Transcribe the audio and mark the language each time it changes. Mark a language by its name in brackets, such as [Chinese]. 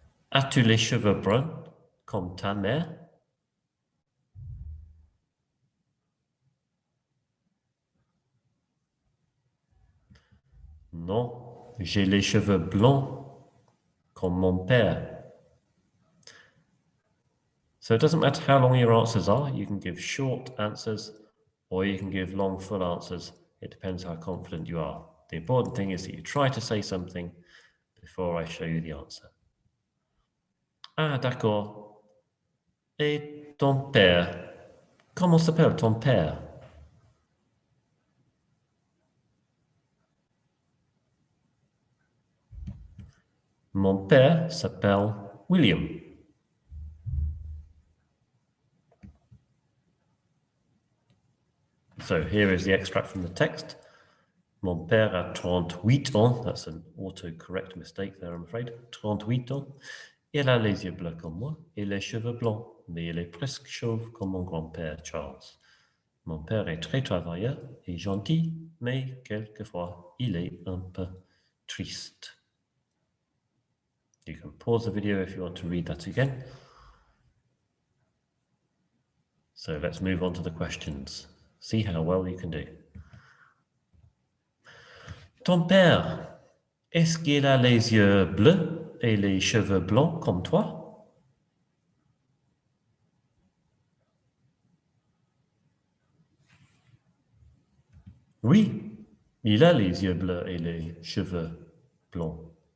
[French] As-tu les cheveux bruns comme ta mère? Non, j'ai les cheveux blonds comme mon père. [English] So it doesn't matter how long your answers are. You can give short answers or you can give long, full answers. It depends how confident you are. The important thing is that you try to say something before I show you the answer. [French] Ah, d'accord. Et ton père? Comment s'appelle ton père? Mon père s'appelle William. [English] So here is the extract from the text. [French] Mon père a 38 ans. [English] That's an autocorrect mistake there, I'm afraid. [French] 38 ans. Il a les yeux bleus comme moi et les cheveux blancs, mais il est presque chauve comme mon grand-père Charles. Mon père est très travailleur et gentil, mais quelquefois il est un peu triste. [English] You can pause the video if you want to read that again. So let's move on to the questions. See how well you can do. [French] Ton père, est-ce qu'il a les yeux bleus et les cheveux blancs comme toi? Oui, il a les yeux bleus et les cheveux blancs.